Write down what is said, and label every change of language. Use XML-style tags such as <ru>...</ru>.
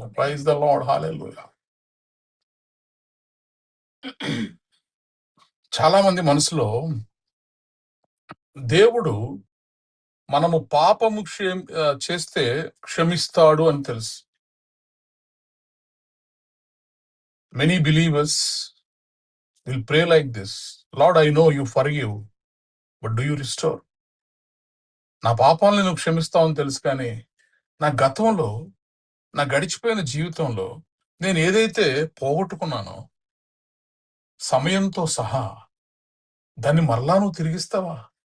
<en>Praise the lord, hallelujah.</en> <te>చాలా మంది మనసులో దేవుడు మనము పాపము చేస్తే క్షమిస్తాడు అని తెలుసు.</te> <en>Many believers will pray like this, Lord, I know you forgive, but do you restore?</en> <te>నా పాపాలను నువ్వు క్షమిస్తావని తెలుసు, కానీ నా గతంలో, నా గడిచిపోయిన జీవితంలో నేను ఏదైతే పోగొట్టుకున్నానో సమయంతో సహా దాన్ని మరలా నువ్వు తిరిగిస్తావా?</te>